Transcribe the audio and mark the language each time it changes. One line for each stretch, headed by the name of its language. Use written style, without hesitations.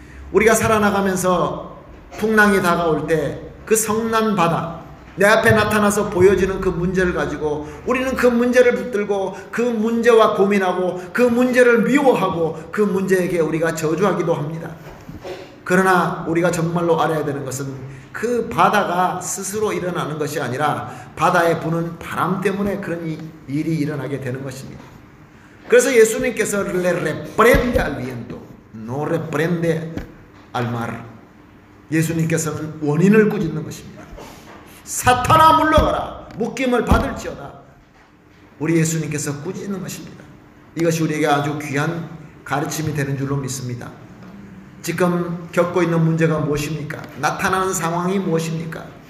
Korean: 우리가 살아나가면서 풍랑이 다가올 때 그 성난 바다, 내 앞에 나타나서 보여지는 그 문제를 가지고 우리는 그 문제를 붙들고 그 문제와 고민하고 그 문제를 미워하고 그 문제에게 우리가 저주하기도 합니다. 그러나 우리가 정말로 알아야 되는 것은 그 바다가 스스로 일어나는 것이 아니라 바다에 부는 바람 때문에 그런 일이 일어나게 되는 것입니다. 그래서 예수님께서
Spanish: le reprende al viento, no reprende al mar.
Korean: 예수님께서는 원인을 꾸짖는 것입니다. 사탄아 물러가라, 묶임을 받을지어다. 우리 예수님께서 꾸짖는 것입니다. 이것이 우리에게 아주 귀한 가르침이 되는 줄로 믿습니다. 지금 겪고 있는 문제가 무엇입니까? 나타나는 상황이 무엇입니까?